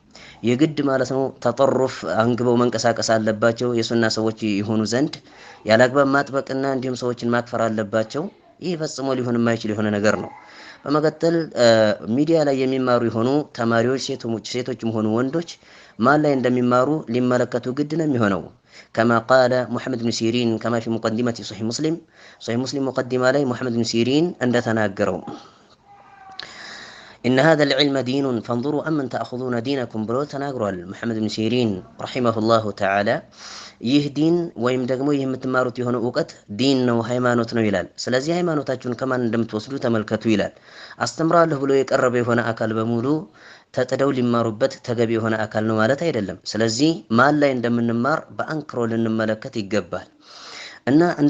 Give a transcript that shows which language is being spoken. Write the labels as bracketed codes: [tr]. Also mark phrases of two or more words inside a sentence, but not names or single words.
[am] የግድ ማለት ነው ተጠሩፍ አንግበው መንቀሳቀስ አለባቸው የሱና ሰዎች ይሆኑ ዘንድ ያላግባብ ማጥበቅና እንዲሁም ሰዎችን ማክፈር አለባቸው። ይህ ፈጽሞ ሊሆን የማይችል የሆነ ነገር ነው። በመቀጠል ሚዲያ ላይ የሚማሩ የሆኑ ተማሪዎች ሴቶችም ሆኑ ወንዶች ማን ላይ እንደሚማሩ ሊመለከቱ ግድ ነው የሚሆነው። [ar] كما قال محمد بن سيرين كما في مقدمة صحيح مسلم [am] مقدمة ላይ محمد بن سيرين እንደተናገረው [ar] إن هذا العلم دين فانظروا أمن تأخذون دينكم [am] ብሎ ተናግሯል محمد بن سيرين [ar] رحمه الله تعالى። [am] ይህ ዲን ወይም ደግሞ ይህ የምትማሩት የሆነ እውቀት ዲን ነው፣ ሃይማኖት ነው ይላል። ስለዚህ ሃይማኖታችሁን ከማን እንደምትወስዱ ተመልከቱ ይላል። አስተምራለሁ ብሎ የቀረበ የሆነ አካል በሙሉ ተጥደው ሊማሩበት ተገቢ የሆነ አካል ነው ማለት አይደለም። ስለዚህ ማን ላይ እንደምንማር በአንክሮ ልንመለከት ይገባል። እና እንደ